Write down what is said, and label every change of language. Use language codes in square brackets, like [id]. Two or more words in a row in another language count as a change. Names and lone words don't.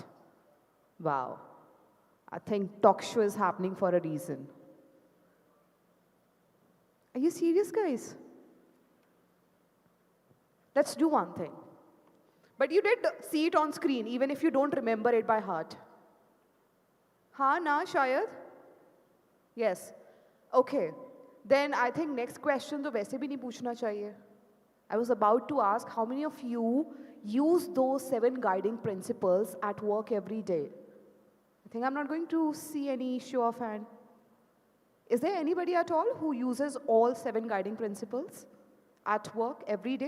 [en] Wow. I think talk show is happening for a reason. Are you serious, guys? Let's do one thing. But you did see it on screen, even if you don't remember it by heart. [hi] हाँ, ना, शायद? [en] Yes. Okay. Then I think next question to [hi] वैसे भी नहीं पूछना चाहिए. [en] I was about to ask how many of you use those 7 guiding principles at work every day? I think I'm not going to see any show of hand. Is there anybody at all who uses all 7 guiding principles at work every day?